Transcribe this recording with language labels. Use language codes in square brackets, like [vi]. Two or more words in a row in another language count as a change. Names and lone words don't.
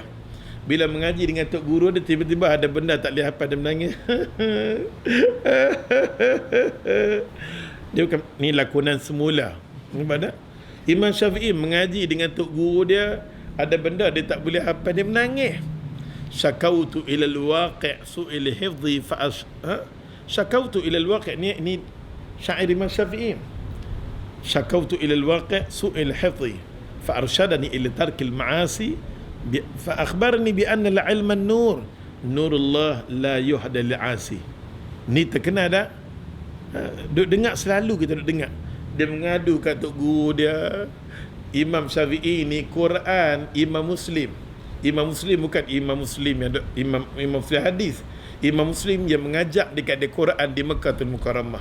[ms] Bila mengaji dengan tok guru dia, tiba-tiba ada benda tak boleh hafal, dia menangis. Dia bukan, ni lakonan semula. Nampak tak? Imam Syafi'i mengaji dengan tok guru dia, ada benda dia tak boleh hafal, dia menangis. [ar] شكوت إلى وكيع سوء حفظي شكوت إلى وكيع', [ms] ni syair Imam Syafi'i. [ar] شكوت إلى وكيع سوء حفظي فأرشدني إلى ترك المعاصي فأخبرني بأن العلم النور نور الله لا يهدى لعاصي. [ms] Ni terkenal tak? Duk dengar selalu, kita duk dengar dia mengadu kat tok guru dia. Imam Syafi'i ni Quran, Imam Muslim bukan Imam Muslim yang Imam Muslim hadis. Imam Muslim yang mengajak dekat dia Quran di Mekkatul Mukarramah.